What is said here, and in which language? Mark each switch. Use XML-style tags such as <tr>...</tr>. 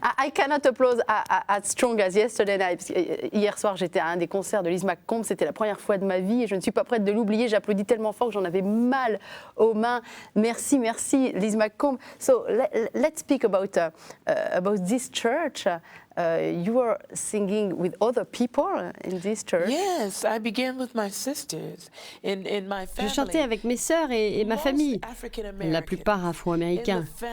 <en>I cannot applaud as strong as yesterday night.</en> <fr>Hier soir, j'étais à un des concerts de Liz McComb. C'était la première fois de ma vie et je ne suis pas prête de l'oublier. J'applaudis tellement fort que j'en avais mal aux mains. Merci, merci, Liz McComb.</fr> <en>So let's speak about this church. You were singing with other people in this church. Yes, I began with my sisters in my family.</en> <fr>Je chantais avec mes sœurs et ma famille, la plupart afro-américains.</fr>